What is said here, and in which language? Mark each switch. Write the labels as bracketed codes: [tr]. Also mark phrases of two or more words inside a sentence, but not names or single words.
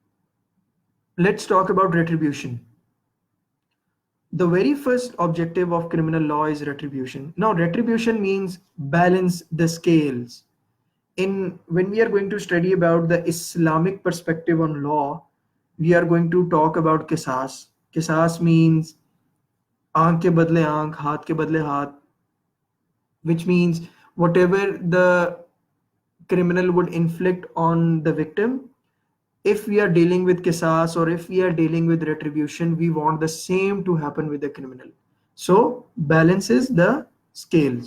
[en] So Let's talk about retribution. The very first objective of criminal law is retribution. Now, retribution means balance the scales. In when we are going to study about the Islamic perspective on law, we are going to talk about qisas. Qisas means [hi] आंख के बदले आंख, हाथ के बदले हाथ, [en] which means whatever the criminal would inflict on the victim, if we are dealing with qisas or if we are dealing with retribution, we want the same to happen with the criminal. So balances the scales.